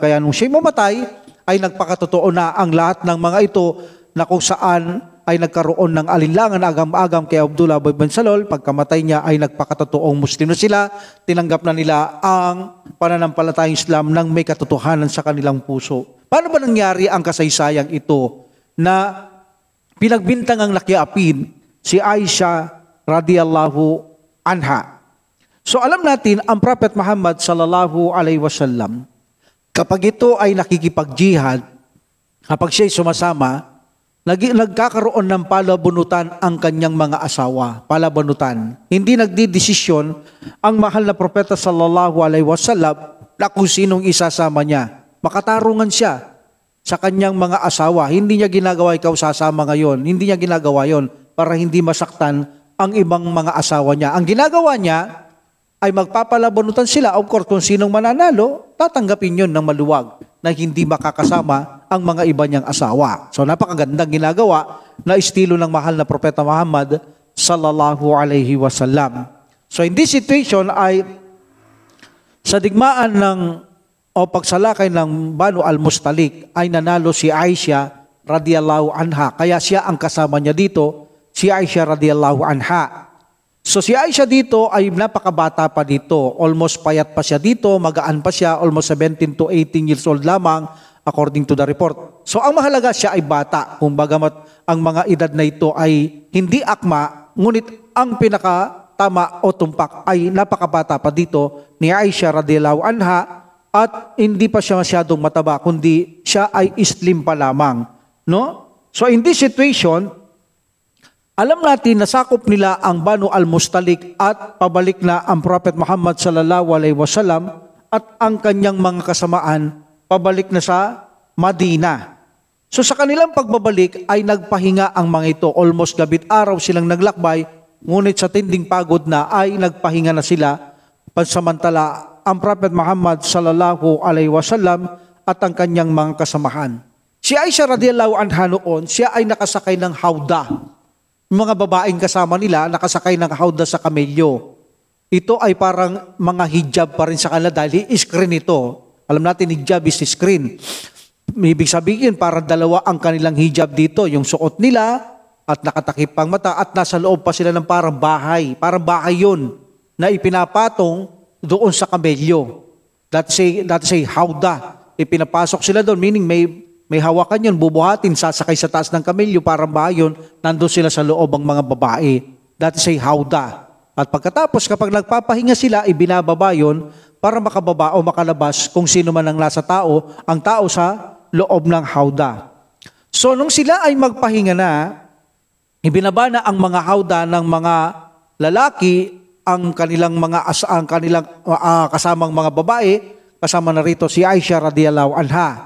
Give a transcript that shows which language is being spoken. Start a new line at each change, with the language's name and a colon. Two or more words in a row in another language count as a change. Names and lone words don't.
Filipino: Kaya nung siya mamatay, ay nagpakatotoo na ang lahat ng mga ito na kung saan ay nagkaroon ng alinlangan agam-agam kay Abdullah Ubay bin Salul. Pagkamatay niya ay nagpakatotoong Muslim na sila. Tinanggap na nila ang pananampalatayang Islam nang may katotohanan sa kanilang puso. Paano ba nangyari ang kasaysayang ito na pinagbintangang nakiapid si Aisha
Arabic: رضي الله عنها?
Filipino: So alam natin ang Prophet Muhammad
Arabic: صلى الله عليه وسلم,
Filipino: kapag ito ay nakikipag-jihad, kapag siya ay sumasama, nagkakaroon ng palabunutan ang kanyang mga asawa. Palabunutan. Hindi nagdidesisyon ang mahal na propeta
Arabic: صلى الله عليه وسلم
Filipino: na kung sinong isasama niya. Makatarungan siya. sa kanyang mga asawa. Hindi niya ginagawa ikaw sasama ngayon. Hindi niya ginagawa yon para hindi masaktan ang ibang mga asawa niya. Ang ginagawa niya ay magpapalabanutan sila.
English: Of course,
Filipino: kung sinong mananalo, tatanggapin yun ng maluwag na hindi makakasama ang mga iba niyang asawa. So napakagandang ginagawa na estilo ng mahal na Propeta Muhammad
Arabic: صلى الله عليه وسلم.
Filipino: So
English: in this situation
Filipino: ay sa digmaan o pagsalakay ng Banu al-Mustalik ay nanalo si Aisha
Arabic: رضي الله عنها.
Filipino: Kaya siya ang kasama niya dito, si Aisha
Arabic: رضي الله عنها.
Filipino: So si Aisha dito ay napakabata pa dito. Almost payat pa siya dito, magaan pa siya,
English: almost 17 to 18 years old lamang according to the report.
Filipino: So ang mahalaga siya ay bata. Kung bagamat ang mga edad na ito ay hindi akma, ngunit ang pinakatama o tumpak ay napakabata pa dito ni Aisha
Arabic: رضي الله عنها.
Filipino: At hindi pa siya masyadong mataba, kundi siya ay slim pa lamang.
English: No? So in this situation,
Filipino: alam natin na sakop nila ang Banu al-Mustalik at pabalik na ang Prophet Muhammad
Arabic: صلى الله عليه وسلم
Filipino: at ang kanyang mga kasamaan pabalik na sa Madina. So sa kanilang pagbabalik ay nagpahinga ang mga ito. Almost gabit araw silang naglakbay, ngunit sa tinding pagod na ay nagpahinga na sila pansamantala ang Prophet Muhammad
Arabic: صلى الله عليه وسلم
Filipino: at ang kanyang mga kasamahan. Si Aisha
Arabic: رضي الله عنها
Filipino: noon, siya ay nakasakay ng hawda. Mga babaeng kasama nila nakasakay ng hawda sa kamelyo. Ito ay parang mga hijab pa rin sa kanila dahil screen ito. Alam natin
English: hijab is screen.
Filipino: Ibig sabihin parang dalawa ang kanilang hijab dito. Yung suot nila at nakatakip pang mata at nasa loob pa sila ng parang bahay. Parang bahay yun na ipinapatong doon sa kamelyo.
English: That's a hawda.
Filipino: Ipinapasok sila doon, meaning may hawakan yun, bubuhatin, sasakay sa taas ng kamelyo, parang bayon, nandun sila sa loob ang mga babae.
English: That is a hawda.
Filipino: At pagkatapos, kapag nagpapahinga sila, ibinababa yun para makababa o makalabas kung sino man ang nasa tao, ang tao sa loob ng hawda. So, nung sila ay magpahinga na, ibinaba na ang mga hawda ng mga lalaki, ang kanilang kasamang mga babae, kasama na rito si Aisha
Arabic: رضي الله عنها.